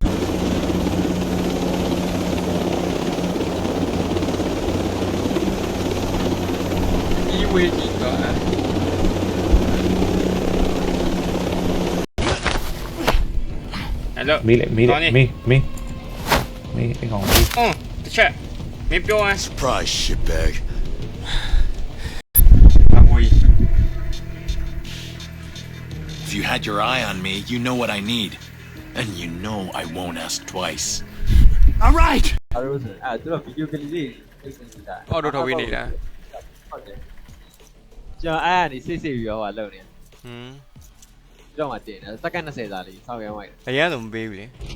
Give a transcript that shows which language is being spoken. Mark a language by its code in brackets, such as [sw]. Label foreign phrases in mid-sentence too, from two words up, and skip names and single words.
[my] ဒီဝေးကြည့်တော့အဲ့လို မီးအိမ်ကောင်မီး တစ်ချက်မင်းပြောရင် [en] Surprise, shitbag. If you had your eye on me, you know what I need. And you know I won't ask twice. All right! [my] အဲ့လိုဆိုအဲ့တော့ဗီဒီယိုကလေးလေးအိတ်စင်နေတာ အော်တော့ထော်ပေးနေတာ ဟုတ်တယ်ကျွန်တော်အဲ့ကနေစိတ်ပြီးတော့ဟိုလုံနေကြောက်မှတင်တယ်စက္ကန့်20စာလေးစောင့်ရမ်းလိုက် အရင်တော့မပေးဘူးလေ